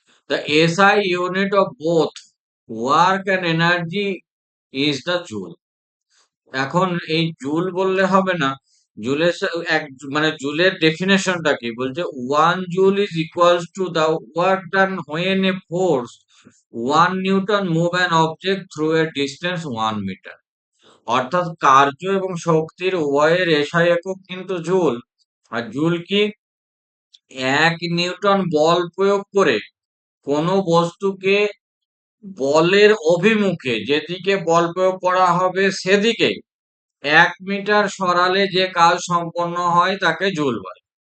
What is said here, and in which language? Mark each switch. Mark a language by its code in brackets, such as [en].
[en] The SI unit of both work and energy is the joule. [bn] এখন এই joule বললে হবে না, জুলের এক মানে জুলের ডেফিনেশনটা কি বলছে? [en] 1 joule is equals to the work done when a force 1 newton move an object through a distance 1 metre. [bn] অর্থাৎ কার্য এবং শক্তির উভয়ের এসআই একক কিন্তু জুল। আর জুল কি? 1 নিউটন বল প্রয়োগ করে কোনো বস্তুকে বলের অভিমুখে, যেদিকে বল প্রয়োগ করা হবে সেদিকে 1 মিটার সরালে যে কাজ সম্পন্ন হয় তাকে জুল বলে।